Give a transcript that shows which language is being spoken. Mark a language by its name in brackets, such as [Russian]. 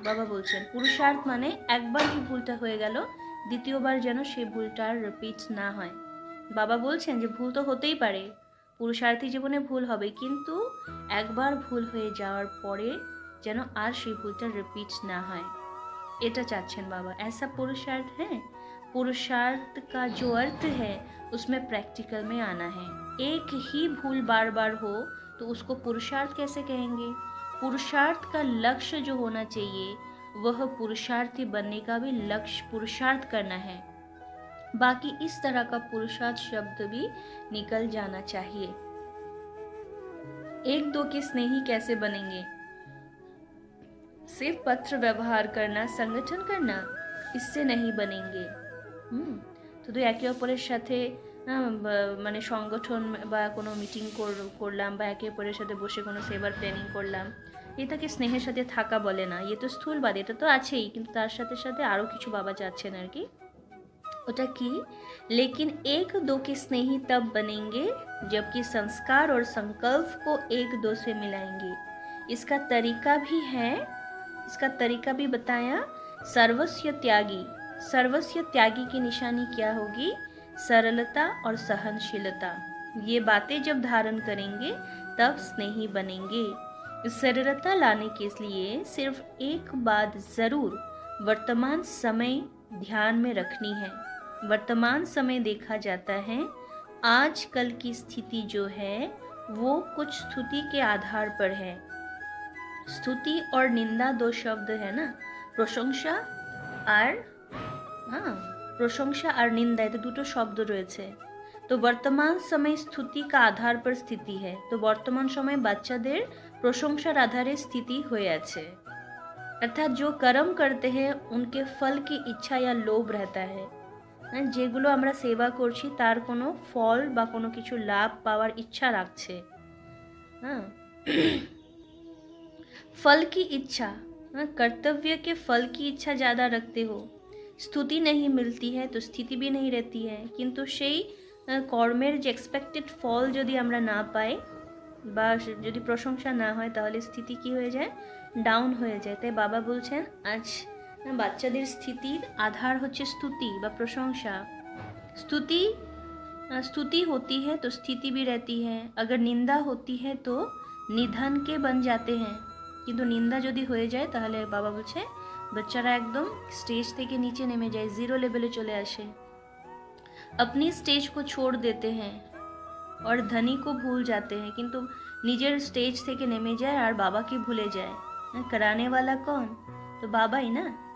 [Bangla] বাবা বলছেন পুরুষার্থ মানে একবার যে ভুলটা হয়ে গেল দ্বিতীয়বার যেন সেই ভুলটা আর রিপিট না হয়। বাবা বলছেন যে ভুল তো হতেই পারে, পুরুষার্থী জীবনে ভুল হবে, কিন্তু একবার ভুল হয়ে যাওয়ার পরে যেন আর সেই ভুলটা রিপিট না হয়, এটা চাচ্ছেন বাবা। [Hindi] ऐसा पुरुषार्थ है। पुरुषार्थ का जो अर्थ है उसमें प्रैक्टिकल में आना है। एक ही भूल बार बार हो तो उसको पुरुषार्थ कैसे कहेंगे? पुरुषार्थ का लक्ष्य जो होना चाहिए वह पुरुषार्थी बनने का भी लक्ष्य पुरुषार्थ करना है। बाकी इस तरह का पुरुषार्थ शब्द भी निकल जाना चाहिए। एक दो के स्नेही कैसे बनेंगे? सिर्फ पत्र व्यवहार करना, संगठन करना, इससे नहीं बनेंगे। [Bangla] তো একে অপরের সাথে মানে সংগঠন বা কোনো মিটিং করলাম বা একে অপরের সাথে বসে কোনো সেবার প্ল্যানিং করলাম, এটাকে স্নেহের সাথে থাকা বলে না। [Hindi] ये तो [Bangla] স্থূলবাদ, এটা তো আছেই, কিন্তু তার সাথে সাথে আরও কিছু বাবা চাচ্ছেন আর কি। ওটা কি? [Hindi] लेकिन एक दो के स्नेही तब बनेंगे जबकि संस्कार और संकल्प को एक दो से मिलाएंगे। इसका तरीका भी है, इसका तरीका भी बताया। सर्वस्व त्यागी, सर्वस्व त्यागी की निशानी क्या होगी? सरलता और सहनशीलता। ये बातें जब धारण करेंगे तब स्नेही बनेंगे। सरलता लाने के लिए सिर्फ एक बात ज़रूर वर्तमान समय ध्यान में रखनी है। वर्तमान समय देखा जाता है आजकल की स्थिति जो है वो कुछ स्तुति के आधार पर है। स्तुति और निंदा दो शब्द है ना, [Bangla] প্রশংসা আর প্রশংসা আর নিন্দা, এতে দুটো শব্দ রয়েছে। তো বর্তমান সময় [Hindi] स्तुति का आधार पर स्थिति है। [Bangla] তো বর্তমান সময়ে বাচ্চাদের প্রশংসার আধারে স্থিতি হয়ে আছে। [Hindi] अर्थात जो कर्म करते हैं उनके फल की इच्छा या लोभ रहता है। [Bangla] যেগুলো আমরা সেবা করছি তার কোনো ফল বা কোনো কিছু লাভ পাওয়ার ইচ্ছা রাখছে। [Hindi] हाँ फल की इच्छा, हाँ, कर्तव्य के फल की इच्छा ज़्यादा रखते हो, स्तुति नहीं मिलती है तो स्थिति भी नहीं रहती है, किंतु [Bangla] সেই কর্মের যে এক্সপেক্টেড ফল যদি আমরা না পাই বা যদি প্রশংসা না হয় তাহলে স্থিতি কি হয়ে যায়, ডাউন হয়ে যায়। তাই বাবা বলছেন আজ বাচ্চাদের স্থিতির আধার হচ্ছে स्तुति বা প্রশংসা। [Hindi] स्तुति स्तुति होती है तो स्थिति भी रहती है, अगर निंदा होती है तो निधन के बन जाते हैं। [Bangla] কিন্তু নিন্দা যদি হয়ে যায় তাহলে বাবা বলছে বাচ্চারা একদম স্টেজ থেকে নিচে নেমে যায়, জিরো লেভেলে চলে আসে। [Hindi] अपनी स्टेज को छोड़ देते हैं और धनी को भूल जाते हैं, [Bangla] কিন্তু নিজের স্টেজ থেকে নেমে যায় আর বাবাকে ভুলে যায়। [Hindi] कराने वाला कौन, तो बाबा ही ना।